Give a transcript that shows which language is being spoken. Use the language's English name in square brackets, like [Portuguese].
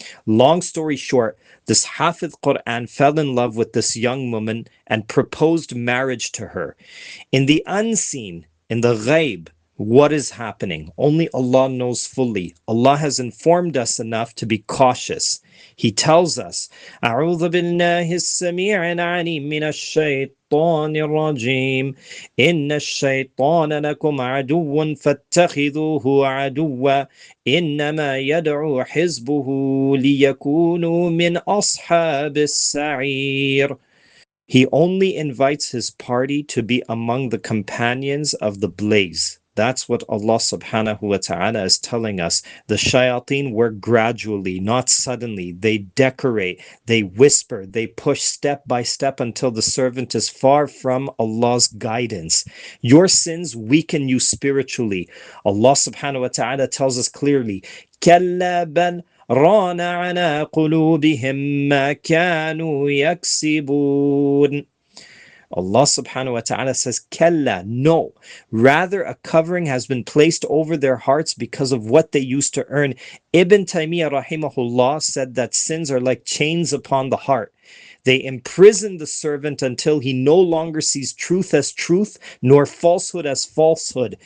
[English] Long story short, this Hafidh Qur'an fell in love with this young woman and proposed marriage to her. In the unseen, in the ghaib, what is happening? Only Allah knows fully. Allah has informed us enough to be cautious. He tells us, [Arabic] أعوذ بالله السميع العليم من الشيطان الرجيم إن الشيطان لكم عدو فاتخذوه عدوا إنما يدعو حزبه ليكونوا من أصحاب السعير. [English] He only invites his party to be among the companions of the blaze. That's what Allah subhanahu wa ta'ala is telling us. The shayateen work gradually, not suddenly. They decorate, they whisper, they push step by step until the servant is far from Allah's guidance. Your sins weaken you spiritually. Allah subhanahu wa ta'ala tells us clearly, [Arabic] كَلَّا بَلْ رَانَ عَلَىٰ قُلُوبِهِمْ مَا كَانُوا يَكْسِبُونَ. [English] Allah subhanahu wa ta'ala says, Kalla, no. Rather, a covering has been placed over their hearts because of what they used to earn. Ibn Taymiyyah rahimahullah said that sins are like chains upon the heart. They imprison the servant until he no longer sees truth as truth, nor falsehood as falsehood.